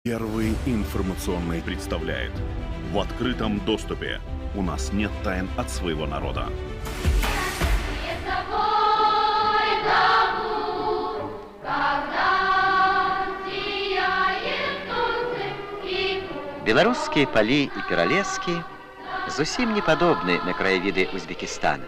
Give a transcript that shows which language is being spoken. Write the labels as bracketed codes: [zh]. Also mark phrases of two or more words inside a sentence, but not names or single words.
[ru] Первый информационный представляет. В открытом доступе. У нас нет тайн от своего народа. [be] Беларускія палі і пералескі зусім не падобны на краявіды Узбекістана.